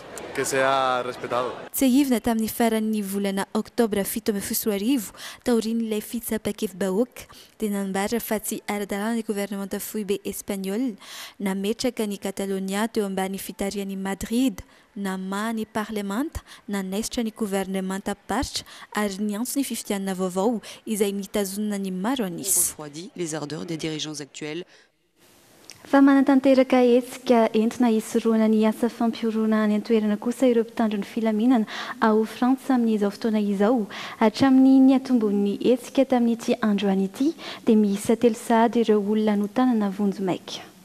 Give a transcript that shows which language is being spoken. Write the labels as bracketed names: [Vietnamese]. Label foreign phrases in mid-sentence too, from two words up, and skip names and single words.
[Malagasy] Tsy ahivina tamin'ny faran'ny volana Oktobra 7 taorian'ilay fitsapakevim-bahoaka dia nanambara fa tsy ara-dalàna ny gouvernemanta fohy be Espagnol nametraka ny Catalonia teo ambany fitarian'i Madrid nama ny parlemanta nanesitra ny gouvernemanta paritra ary ny antso ny fifidianana vaovao izay nitazonana ny maro anisy. [French] Les ardeurs des dirigeants actuels. [Malagasy] Fa manatanteraka hetsika entina hisoroana ny asa fampiorona any an-toerana kosa ireo mpitandro ny filaminana ao Frantsa amin'izao fotoana izao hatramin'ny niatombon'ny hetsika tamin'ity androany ity dia miisa 3 sahady ireo olona no tanana vonjomaika.